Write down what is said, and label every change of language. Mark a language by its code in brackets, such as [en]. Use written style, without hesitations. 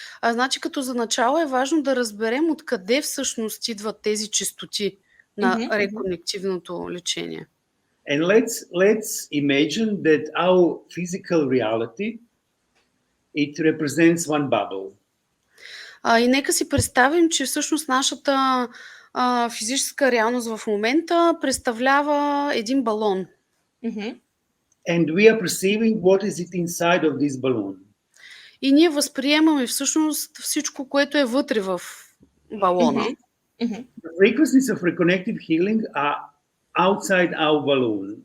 [bg] Значи като за начало е важно да разберем откъде всъщност идват тези честоти на реконективното лечение. [en] And let's imagine that our physical reality, it represents one bubble. [bg] И нека си представим, че всъщност нашата физическа реалност в момента представлява един балон. [en] And we are perceiving what is it inside of this balloon. [bg] И ние възприемаме всъщност всичко, което е вътре в балона. [en] The frequencies of reconnective healing are outside our balloon.